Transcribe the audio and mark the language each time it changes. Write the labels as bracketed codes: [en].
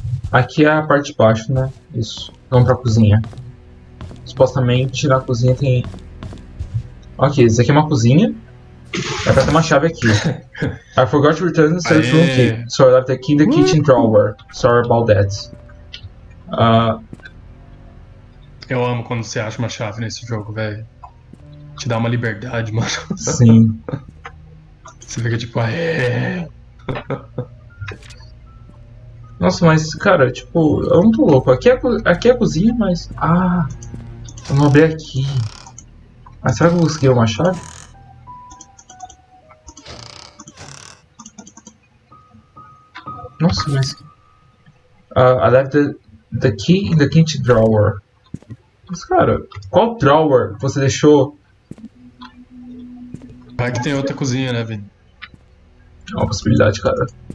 [pt] Aqui é a parte de baixo, né? Isso. Vamos pra cozinha. Supostamente na cozinha tem. Ok, isso aqui é uma cozinha. É pra ter uma chave aqui. [en] I forgot to return the search room key. So I left the key in the kitchen drawer. Sorry about that. [pt] Eu amo quando você acha uma chave nesse jogo, velho. Te dá uma liberdade, mano. Sim. Você fica tipo, aê. Nossa, mas, cara, tipo, eu não tô louco. Aqui é a cozinha, mas. Vamos abrir aqui. Mas será que eu vou conseguir uma chave? Nossa, mas. [en] I left the key in the kitchen drawer. [pt] Mas, cara, qual drawer você deixou? Vai que tem outra cozinha, né, Vini? É uma possibilidade, cara.